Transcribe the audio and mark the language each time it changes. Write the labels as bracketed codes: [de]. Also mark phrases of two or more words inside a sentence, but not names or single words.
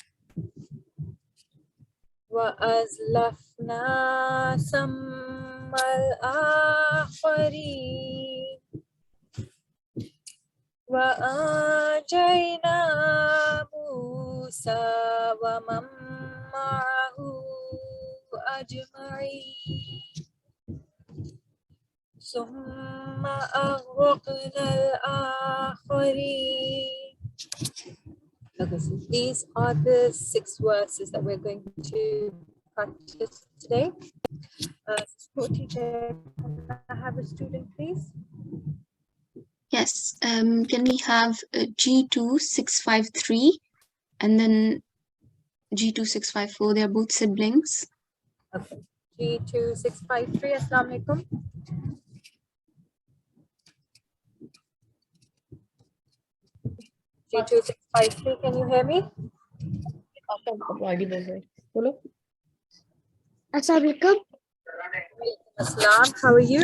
[ar] وأزلفنا ثم الآخرين وأنجينا موسى ومن معه أجمعين ثم أغرقنا الآخرين. [en] Okay, so these are the 6 verses that we're going to practice today. School teacher, can I have a student, please? Yes. Can we have G2 653 and then G2 654? They're both siblings. Okay. G2 653. [ar] السلام عليكم. [en] G2 653. Can you hear me? [ar] السلام عليكم. [en] Assalam. How are you?